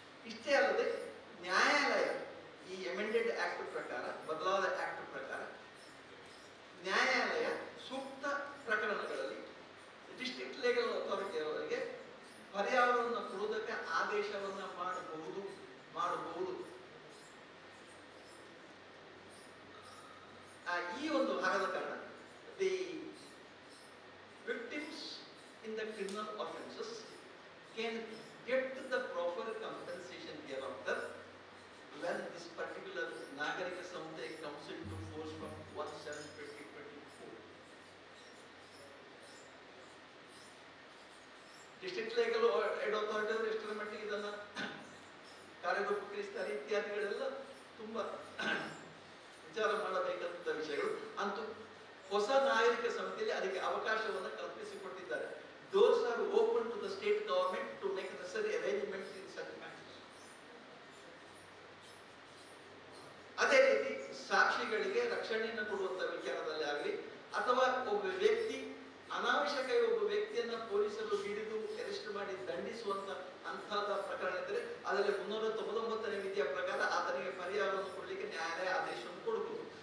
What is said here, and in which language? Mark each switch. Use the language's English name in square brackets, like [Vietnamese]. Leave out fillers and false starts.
[Kannada] ಇಷ್ಟೇ ಅಲ್ಲದೆ ನ್ಯಾಯಾಲಯ ಈ ಅಮೆಂಡೆಡ್ ಆಕ್ಟ್ ಪ್ರಕಾರ, ಬದಲಾದ ಆಕ್ಟ್ ಪ್ರಕಾರ ನ್ಯಾಯಾಲಯ ಸೂಕ್ತ ಪ್ರಕರಣಗಳಲ್ಲಿ ಡಿಸ್ಟ್ರಿಕ್ಟ್ ಲೀಗಲ್ ಅಥಾರಿಟಿ ಅವರಿಗೆ ಪರಿಹಾರವನ್ನು ಕೊಡುವುದಕ್ಕೆ ಆದೇಶವನ್ನ ಮಾಡಬಹುದು. ಈ ಒಂದು ಭಾಗದ ಕಾರಣ [English] The victims in the criminal offences can get the proper compensation hereafter when this particular Nagarika Samhita comes into force from 1/7/2024. [Kannada] District legal aid authority ಅವರು ಎಷ್ಟರ ಮಟ್ಟಿಗೆ ಇದನ್ನ ಕಾರ್ಯರೂಪೀಕರಿಸ್ತಾರೆ ಇತ್ಯಾದಿಗಳೆಲ್ಲ ತುಂಬಾ ವಿಚಾರ ಮಾಡಬೇಕಾದಂತ ವಿಷಯಗಳು. ಅಂತೂ ಹೊಸ ನಾಗರಿಕ ಸಮಿತಿಯಲ್ಲಿ ಅದಕ್ಕೆ ಅವಕಾಶವನ್ನು ಕಲ್ಪಿಸಿಕೊಟ್ಟಿದ್ದಾರೆ. [English] Doors are open to the state government to make necessary arrangements in such matters. [Kannada] ಅದೇ ರೀತಿ ಸಾಕ್ಷಿಗಳಿಗೆ ರಕ್ಷಣೆಯನ್ನು ಕೊಡುವಂತ ವಿಚಾರದಲ್ಲಿ ಆಗಲಿ, ಅಥವಾ ಒಬ್ಬ ವ್ಯಕ್ತಿ ಅನಾವಶ್ಯಕವಾಗಿ ಒಬ್ಬ ವ್ಯಕ್ತಿಯನ್ನ ಪೊಲೀಸರು ಹಿಡಿದು ಅರೆಸ್ಟ್ ಮಾಡಿ ದಂಡಿಸುವಂತ ಅಂತಹದ ಪ್ರಕರಣ ಇದ್ದರೆ ಅದರಲ್ಲಿ 399ನೇ ವಿಧಿಯ ಪ್ರಕಾರ ಆತನಿಗೆ ಪರಿಹಾರವನ್ನು ಕೊಡಲಿಕ್ಕೆ ನ್ಯಾಯಾಲಯ ಆದೇಶವನ್ನು ಕೊಡಬಹುದು.